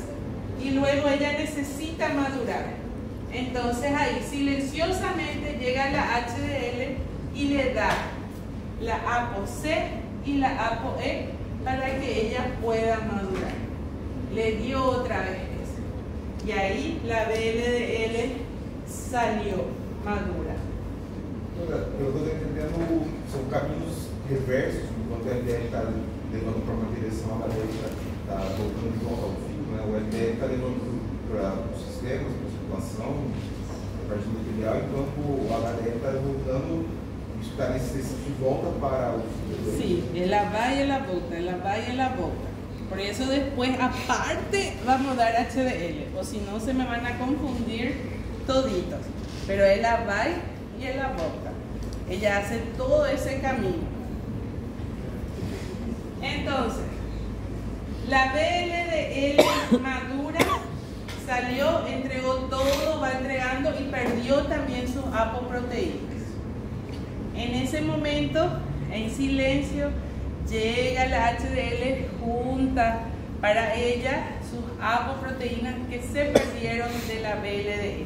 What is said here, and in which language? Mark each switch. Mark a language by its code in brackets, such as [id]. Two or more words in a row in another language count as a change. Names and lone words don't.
[es] Y luego ella necesita madurar. Entonces ahí silenciosamente llega la HDL y le da la ApoC y la ApoE para que ella pueda madurar. Le dio otra vez eso. Y ahí la VLDL salió madura. [pt] Eu estou entendendo, são caminhos reversos, enquanto a LDL está levando para uma direção, a HDL está voltando de volta ao fio, né? O LDL está levando para os sistemas, flutuação, a parte do material, enquanto o HDL está voltando, isso está necessitando de volta para o... Sí, ela vai e ela volta, ela vai e ela volta. [es] Por eso después, aparte, vamos a dar HDL, o si no se me van a confundir toditos. [pt] Pero ela vai y ela volta. [es] Ella hace todo ese camino. Entonces, la VLDL madura salió, entregó todo, va entregando y perdió también sus apoproteínas. En ese momento, en silencio, llega la HDL junta para ella sus apoproteínas que se perdieron de la VLDL.